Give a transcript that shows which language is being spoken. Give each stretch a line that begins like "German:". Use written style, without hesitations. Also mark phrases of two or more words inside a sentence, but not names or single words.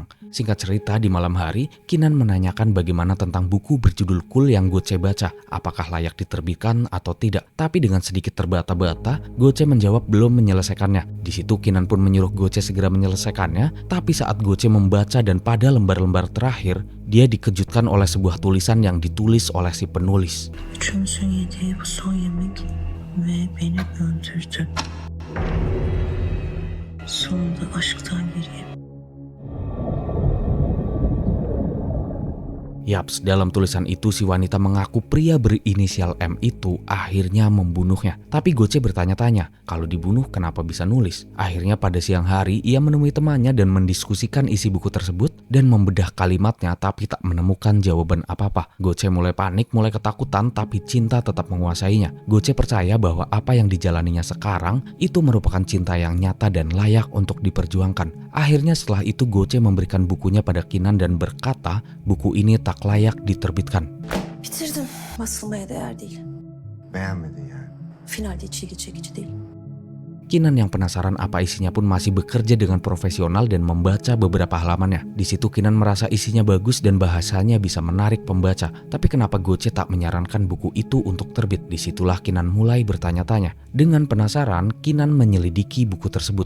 Indonesian: Singkat cerita, di malam hari, Kinan menanyakan bagaimana tentang buku berjudul Cool yang Goce baca, apakah layak diterbitkan atau tidak. Tapi dengan sedikit terbata-bata, Goce menjawab belum menyelesaikannya. Di situ Kinan pun menyuruh Goce segera menyelesaikannya, tapi saat Goce membaca dan pada lembar-lembar terakhir, dia dikejutkan oleh sebuah tulisan yang ditulis oleh si penulis.
Turkish: Üçümüzün yediği bu son yemek ve beni öldürdü. Sonunda aşktan geriye.
Indonesian: Yaps, dalam tulisan itu si wanita mengaku pria berinisial M itu akhirnya membunuhnya. Tapi Goce bertanya-tanya, kalau dibunuh kenapa bisa nulis? Akhirnya pada siang hari ia menemui temannya dan mendiskusikan isi buku tersebut dan membedah kalimatnya tapi tak menemukan jawaban apa-apa. Goce mulai panik, mulai ketakutan, tapi cinta tetap menguasainya. Goce percaya bahwa apa yang dijalaninya sekarang itu merupakan cinta yang nyata dan layak untuk diperjuangkan. Akhirnya setelah itu Goce memberikan bukunya pada Kinan dan berkata buku ini tak layak diterbitkan.
Turkish: Bitirdim. Basılmaya değer değil. Beğenmedin yani. Finalde hiç ilgi çekici değil.
Indonesian: Kinan yang penasaran apa isinya pun masih bekerja dengan profesional dan membaca beberapa halamannya. Di situ Kinan merasa isinya bagus dan bahasanya bisa menarik pembaca. Tapi kenapa Goce tak menyarankan buku itu untuk terbit? Disitulah Kinan mulai bertanya-tanya. Dengan penasaran, Kinan menyelidiki buku tersebut.